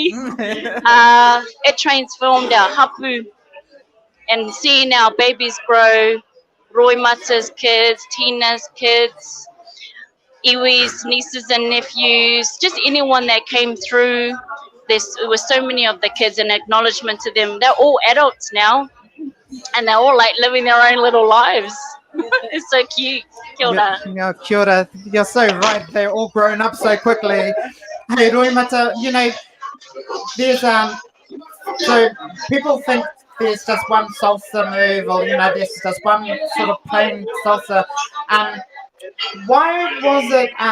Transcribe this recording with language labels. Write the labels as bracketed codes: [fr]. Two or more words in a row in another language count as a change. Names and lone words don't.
[en] It transformed our hapu and seeing our babies grow, Roimata's kids, Tina's kids, Iwi's nieces and nephews, just anyone that came through. There was so many of the kids, and acknowledgement to them. They're all adults now, and they're all like living their own little lives. It's so cute. [mi] Kia ora. Yeah, kia ora. [en] You're so right. They're all grown up so quickly. Hey, Roimata, there's so people think there's just one salsa move, or there's just one sort of plain salsa. Why was it?